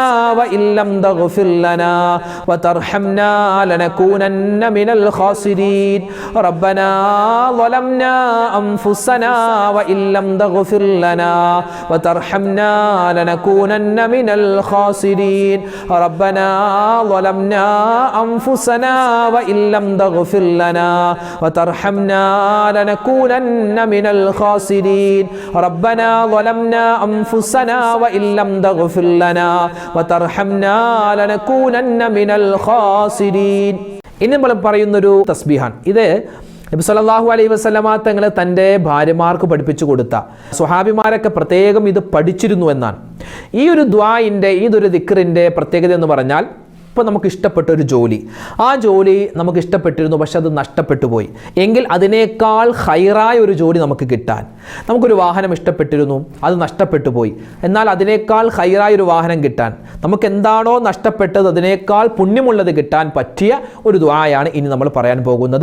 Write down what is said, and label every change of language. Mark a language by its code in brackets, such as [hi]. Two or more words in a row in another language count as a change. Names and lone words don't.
[ar] وإن لم تغفر لنا وترحمنا لنكونن من الخاسرين ربنا ظلمنا أنفسنا وإن لم تغفر لنا وترحمنا لنكونن من الخاسرين ربنا ظلمنا أنفسنا وإن لم تغفر لنا وترحمنا لنكونن من الخاسرين ربنا ظلمنا أنفسنا وإن لم تغفر لنا وترحمنا لنكونن من الخاسرين [ml] ഇനി നമ്മൾ പറയുന്നൊരു തസ്ബീഹാണ്. ഇത് നബി [ar] صلى الله عليه وسلم [ml] തങ്ങൾ തൻ്റെ ഭാര്യമാർക്ക് പഠിപ്പിച്ചു കൊടുത്ത സ്വഹാബിമാരൊക്കെ പ്രത്യേകം ഇത് പഠിച്ചിരുന്നു എന്നാണ്. ഈ ഒരു ദുആഇൻ്റെ ഇതൊരു ദിക്റിൻ്റെ പ്രത്യേകത എന്ന് പറഞ്ഞാൽ, ഇപ്പോൾ നമുക്ക് ഇഷ്ടപ്പെട്ട ഒരു ജോലി, ആ ജോലി നമുക്ക് ഇഷ്ടപ്പെട്ടിരുന്നു, പക്ഷെ അത് നഷ്ടപ്പെട്ടു പോയി എങ്കിൽ അതിനേക്കാൾ ഹൈറായ ഒരു ജോലി നമുക്ക് കിട്ടാൻ, നമുക്കൊരു വാഹനം ഇഷ്ടപ്പെട്ടിരുന്നു, അത് നഷ്ടപ്പെട്ടു പോയി, എന്നാൽ അതിനേക്കാൾ ഹൈറായ ഒരു വാഹനം കിട്ടാൻ, നമുക്ക് എന്താണോ നഷ്ടപ്പെട്ടത് അതിനേക്കാൾ പുണ്യമുള്ളത് കിട്ടാൻ പറ്റിയ ഒരു ദുആയാണ് ഇനി നമ്മൾ പറയാൻ പോകുന്നത്.